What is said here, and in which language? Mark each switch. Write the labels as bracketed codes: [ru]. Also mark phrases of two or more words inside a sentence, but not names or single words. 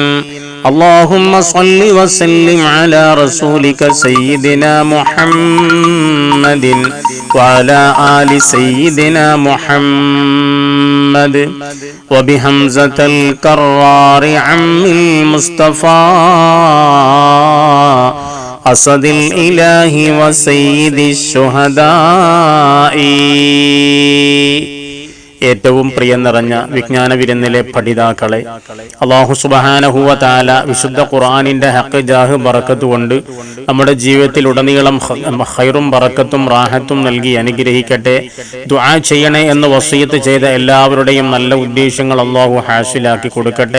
[ar] اللهم صل وسلم على رسولك سيدنا محمد وعلى آل سيدنا محمد وبهمزة الكرار عم المصطفى أسد الإله وسيد الشهداء. [ml] ഏറ്റവും പ്രിയം നിറഞ്ഞ വിജ്ഞാന വിരുന്നിലെ പഠിതാക്കളെ, [ar] الله سبحانه وتعالى [ml] വിശുദ്ധ ഖുർആനിന്റെ ഹഖ് ജാഹ് ബറക്കത്ത് കൊണ്ട് നമ്മുടെ ജീവിതത്തിൽ ഉടനീളം ഖൈറും ബറക്കത്തും റാഹത്തും നൽകി അനുഗ്രഹിക്കട്ടെ. ദുആ ചെയ്യണേ എന്ന് വസിയത്ത് ചെയ്ത എല്ലാവരുടെയും നല്ല ഉദ്ദേശങ്ങൾ അല്ലാഹു ഹാസിലാക്കി കൊടുക്കട്ടെ.